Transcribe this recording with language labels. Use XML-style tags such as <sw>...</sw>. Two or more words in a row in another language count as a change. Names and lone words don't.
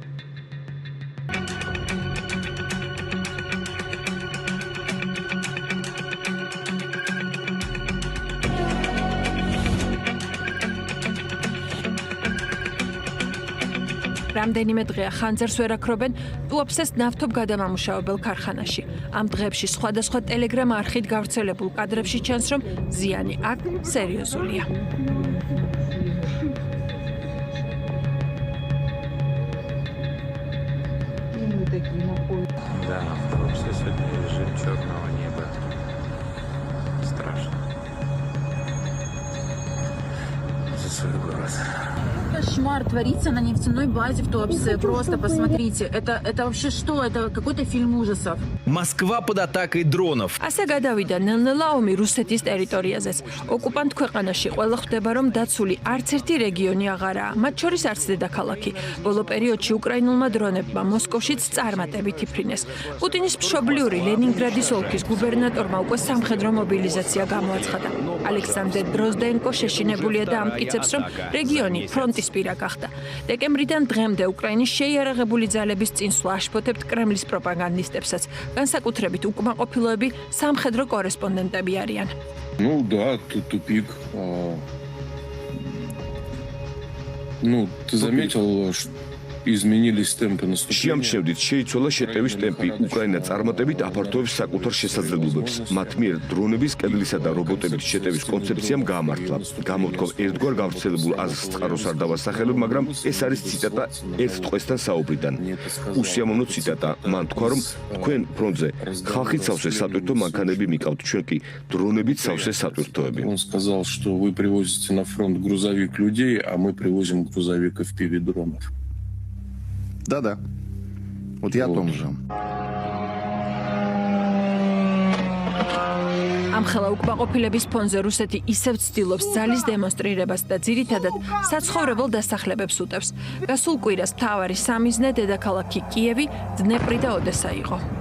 <ka>რამდენიმე დღეა ხანძარს ვერ აქრობენ ტუაფსეს ნავთობგადამამუშავებელ ქარხანაში. ამ დღეებში სხვადასხვა ტელეგრამ არხით გავრცელებულ კადრებში ჩანს, რომ ზიანი აქ სერიოზულია.</ka> <ru>Да, в Турции сегодня режим черного неба. Страшно. За свой город. Кошмар творится на нефтяной базе в Туапсе. Просто посмотрите. Это вообще что? Это какой-то фильм ужасов. Москва под атакой дронов.</ru> <ka>ასე გადავიდა ნელ-ნელა ომი რუსეთის ტერიტორიაზეც. ოკუპანტ ქვეყანაში ყველა ხვდება, რომ დაცული არც ერთი რეგიონი აღარაა, მათ შორის არც დედაქალაქი. ბოლო პერიოდში უკრაინულმა დრონებმა მოსკოვშიც წარმატებით იფრინეს. პუტინის მშობლიური ლენინგრადის ოლქის გუბერნატორმა უკვე სამხედრო მობილიზაცია გამოაცხადა. ალექსანდრ დროზდენკო შეშინებულია და ამტკიცებს, რომ რეგიონი ფრონტის პირა გახდა. დეკემბრიდან დღემდე უკრაინის შეიარაღებული ძალების წინსვლა აშფოთებთ კრემლის პროპაგანდისტებსაც. განსაკუთრებით უკმაყოფილოები სამხედრო კორესპონდენტები არიან.</ka> <ru>Ну да, тут тупик. Ну, ты заметил, что изменились темпы наступления?</ru> <ka>შეამჩნევდით, შეიცვალა შეტევის ტემპი. უკრაინა წარმატებით აფართოებს საკუთარ შესაძლებლობებს. მათ მიერ დრონების, კედლისა და რობოტების შეტევის კონცეფციამ გაამართლა. გამოთქვა ერთგვარ გავრცელებულ აზრს წყაროს არ დავასახელებ, მაგრამ ეს არის ციტატა ერთ ტყვესთან საუბრიდან. უსიამოვნო ციტატა. მან თქვა, რომ თქვენ ფრონტზე ხალხით სავსე სატვირთო მანქანები მიყავთ, ჩვენ კი დრონებით სავსე სატვირთოები.</ka> <ru>Он сказал, что вы привозите на фронт грузовик людей, а мы привозим грузовик FPV дронов. Да-да. Вот я о том же.</ru> <ka>ამ ხელა უკმაყოფილების ფონზე რუსეთი ისევ ცდილობს ძალის დემონსტრირებას და ძირითადად საცხოვრებელ დასახლებებს უტევს. გასულ კვირას მთავარი სამიზნე დედაქალაქი კიევი, დნეპრი და ოდესა იყო.</ka>